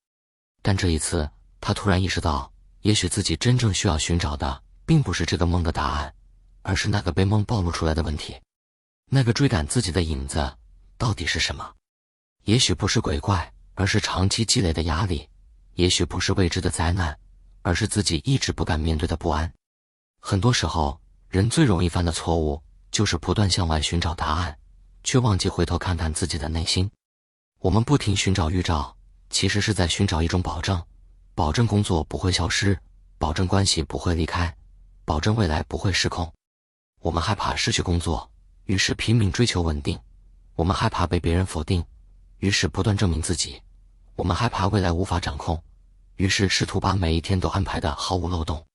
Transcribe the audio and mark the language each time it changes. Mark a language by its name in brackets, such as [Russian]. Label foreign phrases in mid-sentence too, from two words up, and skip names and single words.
[Chinese] 但這一次，他突然意識到，也許自己真正需要尋找的並不是這個夢的答案，而是那個被夢暴露出來的問題。那個追趕自己的影子到底是什麼？也許不是鬼怪，而是長期積累的壓力；也許不是未知的災難，而是自己一直不敢面對的不安。很多時候，人最容易犯的錯誤就是不斷向外尋找答案，卻忘記回頭看看自己的內心。我們不停尋找預兆，其實是在尋找一種保證，保證工作不會消失，保證關係不會離開，保證未來不會失控。我們害怕失去工作，於是拼命追求穩定；我們害怕被別人否定，於是不斷證明自己；我們害怕未來無法掌控，於是試圖把每一天都安排得毫無漏洞。